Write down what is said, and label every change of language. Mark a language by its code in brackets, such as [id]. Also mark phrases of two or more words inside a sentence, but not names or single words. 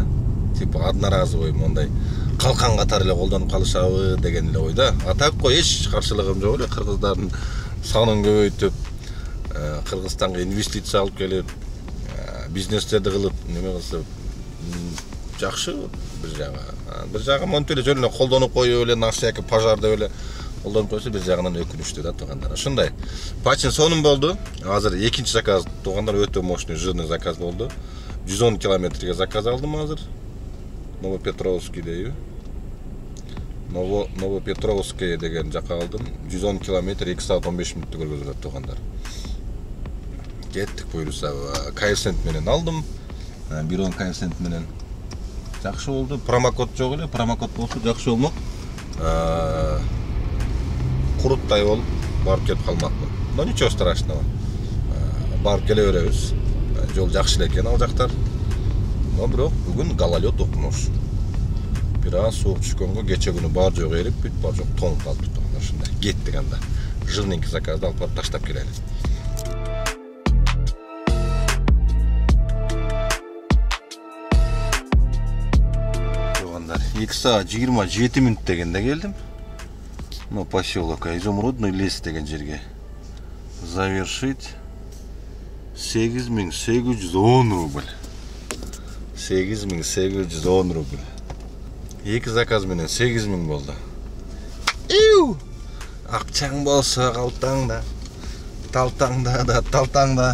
[ru] Типа одноразовый [ky] мондай калкан катары эле колдонуп калышабы деген эле ой да. А так кой эч каршылыгым жок эле, кыргыздардын санын көбөйтүп, Кыргызстанга инвестиция алып келип, бизнестерди кылып, неме кылса жакшы бир жагы. Бир жагы монтип эле жөн эле колдонуп коюп эле, [ru] на всякий пожар [ky] деп эле колдонуп койсо бир жагынан өкүнүчтүү да тугандар. Ошондой. Paçin сонун болду. Азыр экинчи заказ тугандар өтө [ru] мощный, жирный [ky] заказ болду. 110 километрге заказ алдым азыр. Новопетровскийдеби. Новопетровское деген жака алдым. 110 километр 2 саат 15 мүнөттө көргөзүлөт тугандар. Кеттик буюрса, коэффициент менен алдым. 1.10 коэффициент менен жакшы болду. Промокод жок эле, промокод болсо жакшы болмок. Куруттай болуп барып кетип калмакмын. [ru] Но ничего страшного. [ky] Барып келе беребиз. Жол жакшы экен ал жактар. Но бирок бүгүн гололед укмуш. Бир аз суук түшкөнгө кече күнү бар жок эрип, бүт бар жок тонуп калды туган. Ошондой кеттик анда. Жирненький заказды алып барып таштап келели. Тугандар, 2 саат 27 мүнөт дегенде келдим. [ru] Но поселок [ky] Изумрудный лес деген жерге. [ru] Завершить 8810 рубль. [ky] 8810 рубль. 2 заказ менен 8000 болду. Акчаң болсо калтаңда, талтаңда да талтаңда.